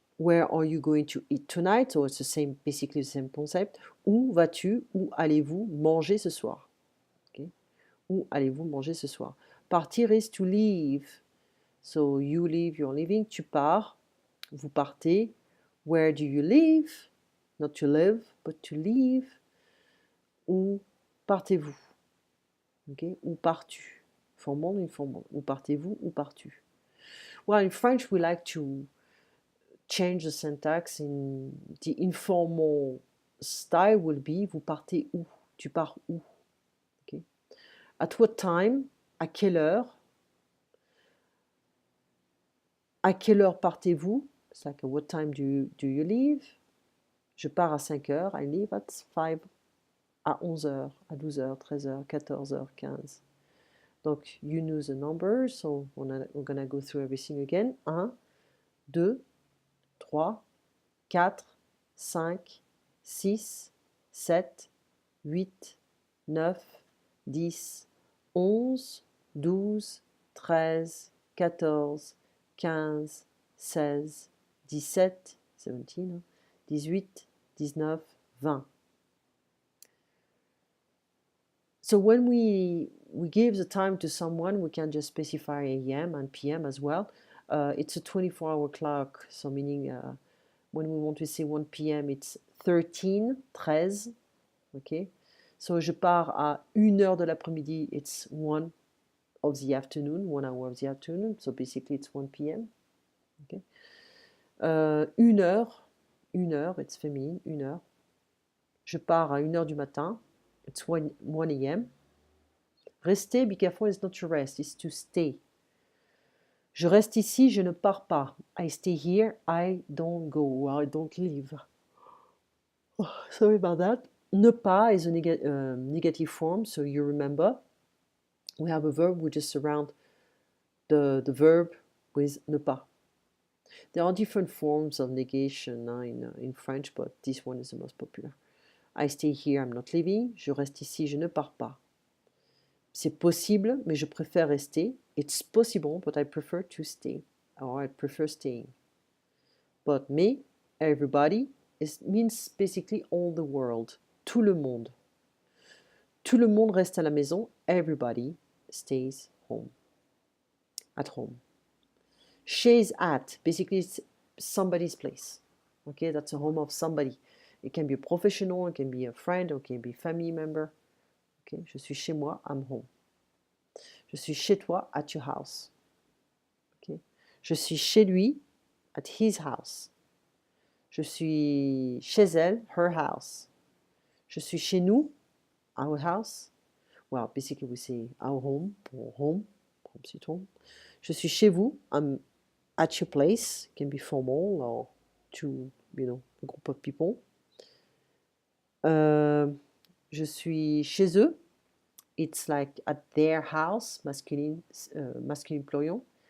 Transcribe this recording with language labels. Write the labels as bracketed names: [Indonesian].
[English] Where are you going to eat tonight? So it's the same, basically the same concept. [French] Où vas-tu, où allez-vous manger ce soir? Okay? Où allez-vous manger ce soir? [English] Partir is to leave. So you leave, you're leaving. [French] Tu pars, vous partez. [English] Where do you live? Not to live, but to leave. [French] Où partez-vous? Okay? Où pars-tu? Formal, informal. Où partez-vous? Où pars-tu? [English] Well, in French, we like to change the syntax. In the informal style will be, [French] vous partez où? Tu pars où? [English] Okay. At what time? [French] À quelle heure? À quelle heure partez-vous? [English] It's like, what time do you leave? [French] Je pars à 5 heures. [English] I leave at 5. [French] À 11 heures, à 12 heures, 13 heures, 14 heures, 15. [English] Donc, you know the numbers, so we're gonna go through everything again. 1, 2, 3, 4, 5, 6, 7, 8, 9, 10, 11, 12, 13, 14, 15, 16, 17, 17, 18, 19, 20. So when we give the time to someone, we can just specify AM and PM as well. It's a 24-hour clock, so meaning when we want to say 1 p.m., it's 13, 13, okay? So [French] je pars à 1 heure de l'après-midi, [English] it's 1 of the afternoon, 1 hour of the afternoon, so basically it's 1 p.m., okay? [French] 1 heure, it's féminin, 1 heure. Je pars à 1 heure du matin, [English] it's 1 a.m. Rester, be careful, is not to rest, it's to stay. [French] Je reste ici, je ne pars pas. [English] I stay here, I don't go, I don't leave. Oh, sorry about that. Ne pas is a negative form, so you remember. We have a verb, we just surround the verb with ne pas. There are different forms of negation in French, but this one is the most popular. I stay here, I'm not leaving. [French] Je reste ici, je ne pars pas. C'est possible, mais je préfère rester. [English] It's possible, but I prefer to stay. Or I prefer staying. But me, everybody, means basically all the world. [French] Tout le monde. Tout le monde reste à la maison. [English] Everybody stays home. At home. She's at, basically it's somebody's place. Okay, that's a home of somebody. It can be a professional, it can be a friend, or it can be a family member. [French] Okay, je suis chez moi, [English] I'm home. [French] Je suis chez toi, [English] at your house. [French] Okay. Je suis chez lui, [English] at his house. [French] Je suis chez elle, [English] her house. [French] Je suis chez nous, [English] our house. Well, basically we say our home, or home, sweet home. [French] Je suis chez vous, [English] I'm at your place, can be formal or to, a group of people. [French] Je suis chez eux, [English] it's like at their house, masculine, masculine pluriel.